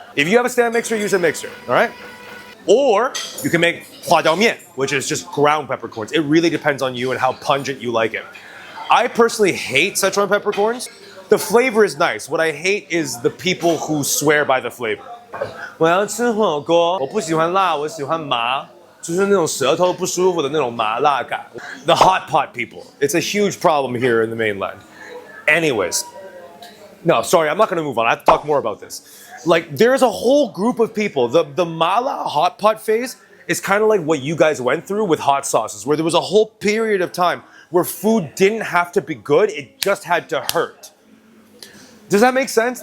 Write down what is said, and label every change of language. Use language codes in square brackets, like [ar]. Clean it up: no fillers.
[en] If you have a stand mixer, use a mixer, all right? Or you can make huajiao mian, which is just ground peppercorns. It really depends on you and how pungent you like it. I personally hate Sichuan peppercorns. The flavor is nice. What I hate is the people who swear by the flavor. [zh] 我要吃火锅，我不喜欢辣，我喜欢麻，就是那种舌头不舒服的那种麻辣感。 [en] The hot pot people. It's a huge problem here in the mainland. Anyways, no, sorry, I'm not going to move on. I have to talk more about this. Like, there's a whole group of people. The mala hot pot phase is kind of like what you guys went through with hot sauces, where there was a whole period of time where food didn't have to be good, it just had to hurt. Does that make sense?